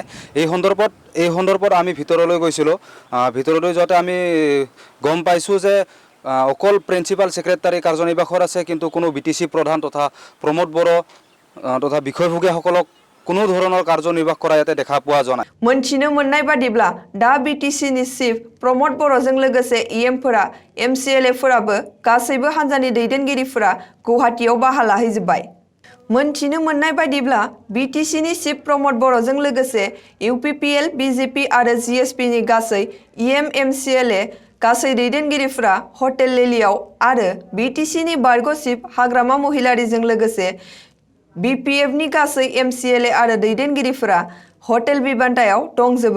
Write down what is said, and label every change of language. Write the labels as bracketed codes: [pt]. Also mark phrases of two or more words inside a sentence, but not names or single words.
[as] এই সন্দৰ্ভত আমি ভিতৰলৈ গৈছিলোঁ। ভিতৰলৈ যাওঁতে আমি গম পাইছোঁ যে অকল [en] principal secretary [as] কাৰ্যনিৰ্বাহৰ আছে, কিন্তু কোনো বিটিসি প্ৰধান তথা প্ৰমোদ বড়ো তথা বিষয়ভোগীসকলক কোনো ধৰণৰ কাৰ্যনিৰ্বাহ কৰা ইয়াতে দেখা পোৱা যোৱা নাই। [brx] मोनथिनो मोननाय बादिब्ला दा बिटिसिनि चिफ प्रमोद बर'जों लोगोसे इएमफोरा, एमसिएलएफोराबो गासैबो हान्जानि दैदेनगिरिफोरा गुवाहाटीयाव बाहा लाहैजोब्बाय। मोनथिनो मोननाय बादिब्ला बिटिसिनि चिफ प्रमोद बर'जों लोगोसे इउपिपिएल, बिजेपि आरो जिएसपिनि गासै इएम, एमसिएलए गासै दैदेनगिरिफोरा हटेल लिलियाव आरो बिटिसिनि बारग' चिफ हाग्रामा महिलारीजों लोगोसे बिपिएफनि गासै एमसिएलए आरो दैदेनगिरिफोरा हटेल बिबान्तायाव दंजोबो।